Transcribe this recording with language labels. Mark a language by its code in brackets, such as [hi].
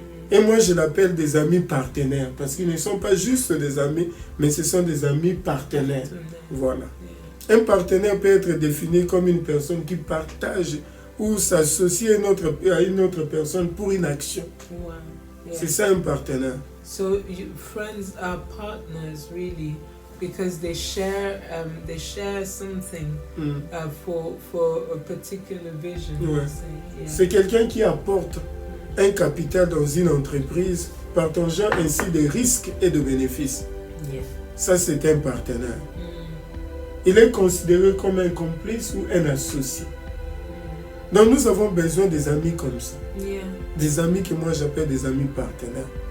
[fr] Et moi, je l'appelle des amis partenaires. Parce qu'ils ne sont pas juste des amis, mais ce sont des amis partenaires. Voilà. Un partenaire peut être défini comme une personne qui partage ou s'associe à une autre personne pour une action. C'est ça un partenaire. [en] So friends are partners, really. Because they share something for a particular vision. [fr] C'est quelqu'un qui apporte un capital dans une entreprise, partageant ainsi des risques et des bénéfices. Ça, c'est un partenaire. Il est considéré comme un complice ou un associé. Donc nous avons besoin des amis comme ça. Des amis que moi j'appelle des amis partenaires.